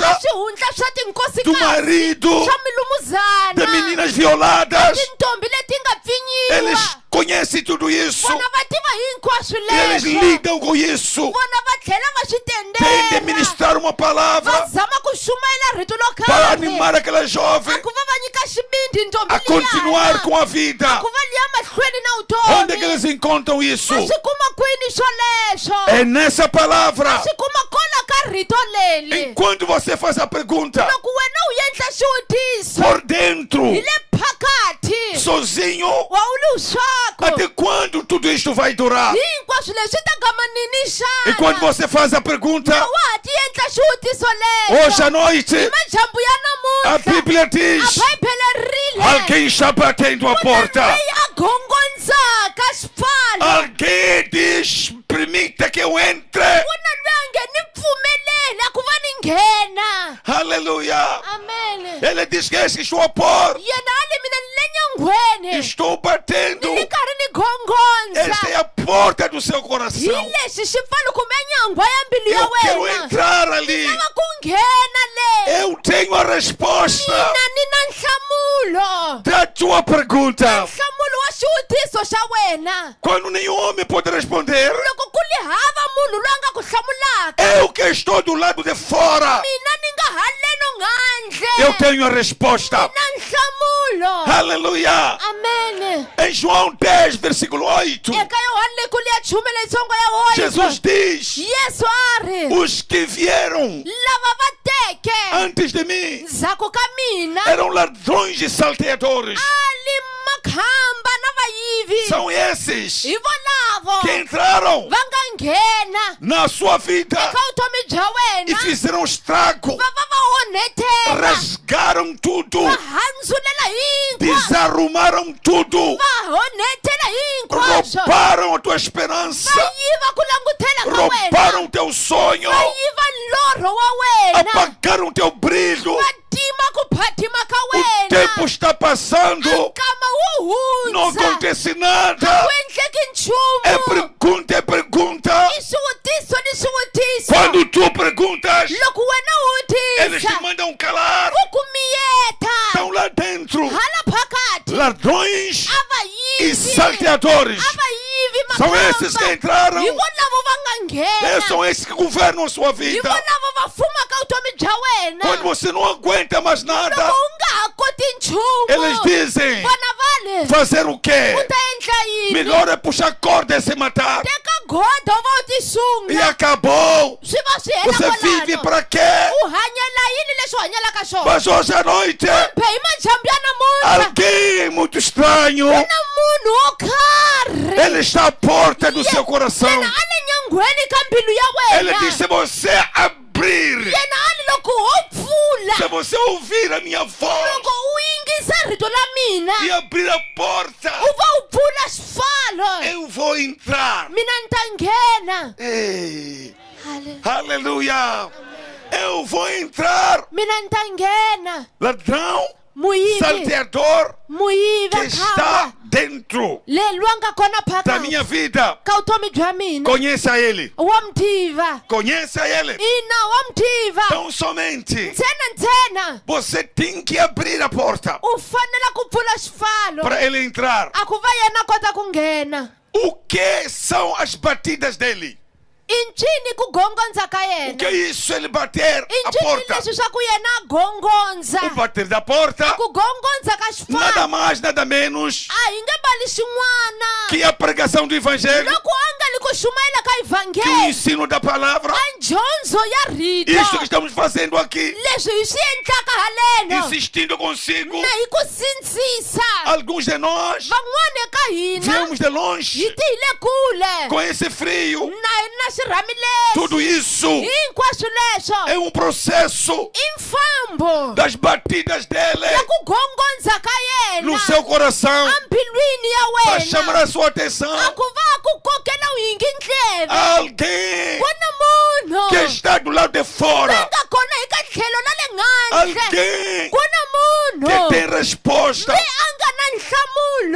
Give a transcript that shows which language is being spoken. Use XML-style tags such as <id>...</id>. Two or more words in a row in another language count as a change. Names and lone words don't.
<ts>a swihundla swa</ts> <pt>Do</pt> <ts>tinkosikazi</ts> <pt>marido.</pt> <ts>swa milumuzana</ts> <pt>De meninas violadas.</pt> <ts>tintombi leti nga</ts> <pt>Eles</pt> <ts>pfinyiwa</ts> <pt>conhecem tudo isso.</pt> <ts>vona va tiva hinkwaswo</ts> <pt>E eles</pt> <ts>leswo</ts> <pt>lidam com isso.</pt> <ts>vona va tlhela va swi</ts> <pt>Tem de</pt> <ts>tendela</ts> <pt>ministrar uma</pt> <ts>va</ts> <pt>palavra</pt> <ts>zama ku xumayela rito lo</ts> <pt>para</pt> <ts>karhi</ts> <pt>animar aquela jovem</pt> <ts>a ku va va nyika xibindi ntombi</ts> <pt>a continuar</pt> <ts>liyana</ts> <pt>com a vida.</pt> <ts>ku va liya mahlweni na</ts> <pt>Onde é que</pt> <ts>vutomi</ts> <pt>eles encontram isso?</pt> <ts>a swi kuma kwini swoleswo</ts> <pt>É nessa palavra.</pt> <ts>swi kuma kola ka rito leli</ts> <pt>Enquanto você faz a pergunta</pt> <ts>loko wena u endla xivutiso</ts> <pt>por dentro,</pt> <ts>hi le phakati</ts> <pt>sozinho,</pt> <ts>wa u luswaku</ts> <pt>até quando tudo isto vai durar?</pt> <ts>hinkwaswo leswi ta gama nini</ts> <pt>E quando</pt> <ts>xana</ts> <pt>você faz a pergunta,</pt> <ts>wa ha ti endla xivutiso</ts> <pt>hoje à</pt> <ts>leswo</ts> <pt>noite,</pt> <ts>hi majambu ya a namuntlha</ts> <pt>Bíblia a diz:</pt> <ts>bhayibhele rile</ts> <pt>alguém está batendo a porta.</pt> <ts>leyi a gongondzaka xipfalo</ts> <pt>Alguém diz: permita que eu entre.</pt> <ts>ku na loyi a nge ni pfumeleli a ku va ni nghena</ts> <pt>Aleluia.</pt> <ts>amen</ts> <pt>Ele diz que esse estou a pôr.</pt> <ts>yena a le mina ni le nyangweni</ts> <pt>Estou batendo.</pt> <ts>ni karhi ni gongonza</ts> <pt>Esta é a porta do seu</pt> <ts>hi</ts> <pt>coração.</pt> <ts>lexi xipfalo kumbe nyangwa ya mbilu ya</ts> <pt>Eu quero</pt> <ts>wena</ts> <pt>entrar ali.</pt> <ts>lava ku nghena le</ts> <pt>Eu tenho a resposta</pt> <ts>mina ni na nhlamulo</ts> <pt>da tua pergunta.</pt> <ts>nhlamulo wa xivutiso xa wena</ts> <pt>Quando nenhum homem pode responder,</pt> <ts>loko ku li hava munhu loyi a nga ku hlamulaka</ts> <pt>eu que estou do lado de fora,</pt> <ts>mina ni nga haleno nghandle</ts> <pt>eu tenho a resposta.</pt> <ts>na nhlamulo</ts> <pt>Aleluia.</pt> <ts>amen</ts> <pt>Em João 10, versículo 8,</pt> <ts>eka yohani leyi ya chume leyitsongo ya</ts> <pt>Jesus diz:</pt> <ts>yesu a ri</ts> <pt>os que vieram</pt> <ts>lava va teke</ts> <pt>antes de mim</pt> <ts>ndzhaku ka mina</ts> <pt>eram ladrões e salteadores.</pt> <ts>ali makhamba na vayivi</ts> <pt>São esses</pt> <ts>hi volavo</ts> <pt>que entraram</pt> <ts>va nga nghena</ts> <pt>na sua vida</pt> <ts>eka vutomi bya</ts> <pt>e</pt> <ts>wena</ts> <pt>fizeram estrago,</pt> <ts>va va va onhetela</ts> <pt>rasgaram tudo,</pt> <ts>va handzulela hinkwaswo</ts> <pt>desarrumaram tudo,</pt> <ts>va onhetela hinkwaswo</ts> <pt>roubaram a tua esperança,</pt> <ts>va yiva ku langutela ka</ts> <pt>roubaram</pt> <ts>wena</ts> <pt>teu sonho,</pt> <ts>va yiva lorho wa wena</ts> <pt>apagaram teu brilho.</pt> <ts>va tima ku phathima ka</ts> <pt>O tempo</pt> <ts>wena</ts> <pt>está passando,</pt> <ts>nkama wu</ts> <pt>não</pt> <ts>hundza</ts> <pt>acontece</pt> <ts>ku</ts> <pt>nada.</pt> <ts>endleki nchumu</ts> <pt>É pergunta.</pt> <ts>i swivutiso ni swivutiso</ts> <pt>Quando tu perguntas,</pt> <ts>loko wena u</ts> <pt>eles te</pt> <ts>vutisa</ts> <pt>mandam calar.</pt> <ts>u ku miyeta</ts> <pt>Estão lá dentro</pt> <ts>hala phakathi</ts> <pt>ladrões</pt> <ts>a</ts> <pt>e</pt> <ts>vayivi</ts> <pt>salteadores.</pt> <ts>a vayivi</ts> <pt>São esses que entraram.</pt> <ts>hi vonavo va nga nghena</ts> <pt>São esses que governam a sua</pt> <ts>hi</ts> <pt>vida.</pt> <ts>vonavo va fumaka vutomi bya wena</ts> <pt>Quando você não aguenta mais nada,</pt> <ts>loko u nga ha koti nchumu</ts> <pt>eles dizem:</pt> <ts>vona vale</ts> <pt>fazer o</pt> <ts>u</ts> <pt>quê?</pt> <ts>ta endla yini</ts> <pt>Melhor é puxar corda e se matar.</pt> <ts>teka godo va u</ts> <pt>E</pt> <ts>tisunga</ts> <pt>acabou.</pt> <ts>swi va swi</ts> <pt>Você</pt> <ts>hela</ts> <pt>vive</pt> <ts>kwalano</ts> <pt>para quê?</pt> <ts>u hanyela yini leswi u hanyelaka swona</ts> <pt>Mas hoje à noite,</pt> <ts>kambe hi majambu ya namuntlha</ts> <pt>alguém muito estranho,</pt> <ts>na munhu wo karhi</ts> <pt>ele está à porta do seu coração.</pt> <ts>yena a le nyangweni ka mbilu ya</ts> <pt>Ele</pt> <ts>wena</ts> <pt>diz: se você abrir,</pt> <ts>yena a ni loko wo pfula</ts> <pt>se você ouvir a minha voz</pt> <ts>loko u yingisa rito la mina</ts> <pt>e abrir a porta,</pt> <ts>u va u pfula xifalo</ts> <pt>eu vou entrar.</pt> <ts>mina ni ta nghena</ts> <pt>Ei, Hale- aleluia. Eu vou entrar.</pt> <ts>mina ni ta nghena</ts> <pt>Ladrão</pt> <ts>muyivi</ts> <pt>salteador que</pt> <ts>muyivi</ts> <pt>está dentro</pt> <ts>le lwanga kona</ts> <pt>da minha</pt> <ts>phakathi</ts> <pt>vida.</pt> <ts>ka vutomi bya mina</ts> <pt>Conheça ele.</pt> <ts>wa mtiva</ts> <pt>Conheça ele.</pt> <ts>ina wa mtiva</ts> <pt>Tão somente</pt> <ts>ntsena</ts> <pt>você tem que abrir a porta</pt> <ts>u fanele ku pfula xipfalo</ts> <pt>para ele entrar.</pt> <ts>a ku va yena kota ku nghena.</ts> <pt>O que são as batidas dele?</pt> <ts>I ncini ku gongondza ka</ts> <pt>O que é</pt> <ts>yena?</ts> <pt>isso ele bater</pt> <ts>I a ncini</ts> <pt>porta?</pt> <ts>leswi swa ku yena a gongondza?</ts> <pt>O bater da porta,</pt> <ts>Ku gongondza ka</ts> <pt>nada</pt> <ts>xipfalo</ts> <pt>mais, nada menos</pt> <ts>a hi nge mbali xin'wana</ts> <pt>que a pregação do evangelho,</pt> <ts>loko a nga li ku xumayela ka</ts> <pt>que o</pt> <ts>ivhangeli</ts> <pt>ensino da palavra.</pt> <ts>a dyondzo ya rito</ts> <pt>Isso que estamos fazendo aqui,</pt> <ts>leswi hi swi endlaka haleno</ts> <pt>insistindo consigo.</pt> <ts>na hi ku sindzisa</ts> <pt>Alguns de nós</pt> <ts>van'wana eka hina</ts> <pt>viemos de longe</pt> <ts>hi ti hi le kule</ts> <pt>com esse frio.</pt> <ts>na hi na xirhami lexi</ts> <pt>Tudo isso</pt> <ts>hinkwaswo leswo</ts> <pt>é processo</pt> <ts>i mfambo</ts> <pt>das batidas dele</pt> <ts>ya ku gongondza ka</ts> <pt>no</pt> <ts>yena</ts> <pt>seu coração</pt> <ts>ambilwini ya</ts> <pt>para chamar</pt> <ts>wena</ts> <pt>a sua atenção.</pt> <ts>a ku va a ku kokela u yingi ndleve</ts> <pt>Alguém</pt> <ts>ku na munhu</ts> <pt>que está do lado de</pt> <ts>loyi</ts> <pt>fora,</pt> <ts>nga kona eka tlhelo na le nghandle</ts> <pt>alguém</pt> <ts>ku na</ts> <pt>que</pt> <ts>munhu</ts> <pt>tem resposta,</pt> <ts>loyi a nga na nhlamulo</ts>